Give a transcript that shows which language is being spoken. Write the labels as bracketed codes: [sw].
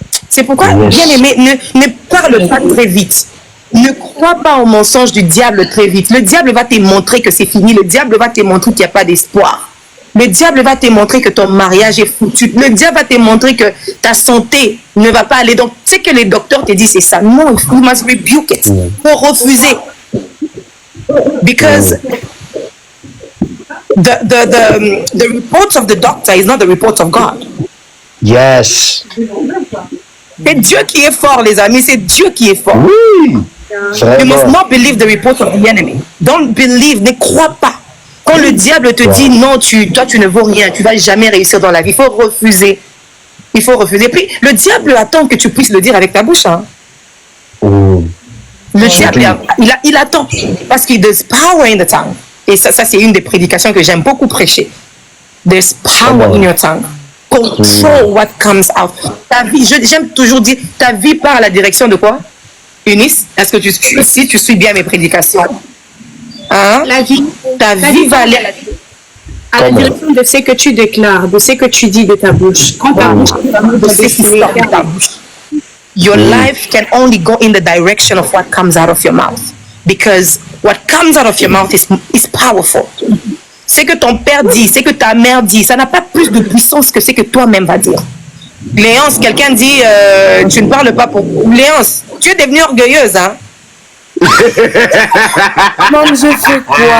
[fr] C'est pourquoi, bien aimé, ne parle pas très vite. Ne crois pas au mensonge du diable très vite. Le diable va te montrer que c'est fini. Le diable va te montrer qu'il n'y a pas d'espoir. Le diable va te montrer que ton mariage est foutu. Le diable va te montrer que ta santé ne va pas aller. Donc, tu sais que les docteurs te disent c'est ça. [en] Non, you must rebuke it. [fr] Il faut refuser. [en] Because the report of the doctor is not the report of God. Yes. [fr] C'est Dieu qui est fort, les amis. C'est Dieu qui est fort. Oui. [en] You must not believe the report of the enemy. Don't believe, [fr] ne crois pas. Quand le diable te dit non, toi tu ne vaux rien, tu ne vas jamais réussir dans la vie, il faut refuser. Il faut refuser. Puis le diable attend que tu puisses le dire avec ta bouche. Hein. Le diable, il attend. Parce qu'il [en] there's power in the tongue. [fr] Et ça c'est une des prédications que j'aime beaucoup prêcher. [en] There's power in your tongue. Control what comes out. [fr] Ta vie, j'aime toujours dire, ta vie part à la direction de quoi? Eunice, est-ce que tu suis bien mes prédications? Hein? Ta vie va aller à la direction de ce que tu déclares, de ce que tu dis de ta bouche. Quand ta bouche de ce qui sort de ta bouche. [en] Your life can only go in the direction of what comes out of your mouth. Because what comes out of your mouth is powerful. [fr] Ce que ton père dit, ce que ta mère dit, ça n'a pas plus de puissance que ce que toi-même vas dire. Léance, quelqu'un dit, tu ne parles pas pour... Léance, tu es devenue orgueilleuse, hein? Non, mais je fais quoi?